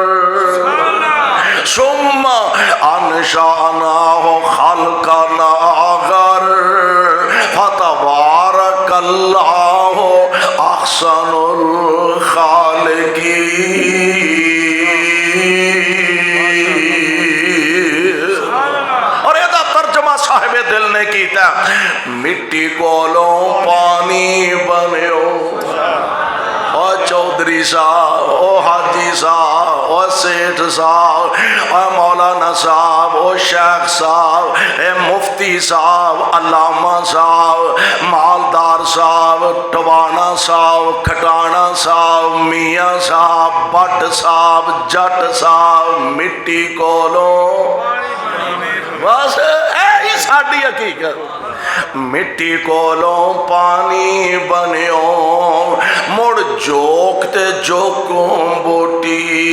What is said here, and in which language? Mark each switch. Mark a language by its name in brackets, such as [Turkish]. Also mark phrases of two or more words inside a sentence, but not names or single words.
[Arabic] ثُمَّ أَنشَأْنَاهُ خَلْقًا آخَرَ فَتَبَارَكَ اللَّهُ أَحْسَنُ الْخَالِقِينَ۔ [Punjabi] اور یہ ترجمہ صاحب دل نے کیتا مٹی کولوں پانی بنیو، او چودھری صاحب، او حاجی صاحب، او سیٹھ صاحب، او مولانا صاحب، او شیخ صاحب، اے مفتی صاحب، علامہ صاحب، مالدار صاحب، ٹوانا صاحب، کھٹانا صاحب، میاں صاحب، بٹ صاحب، جٹ صاحب، مٹی کولوں بس اے ساڈی حقیقت مٹی کولوں پانی بنیو مڑ جوک تے جوکوں بوٹی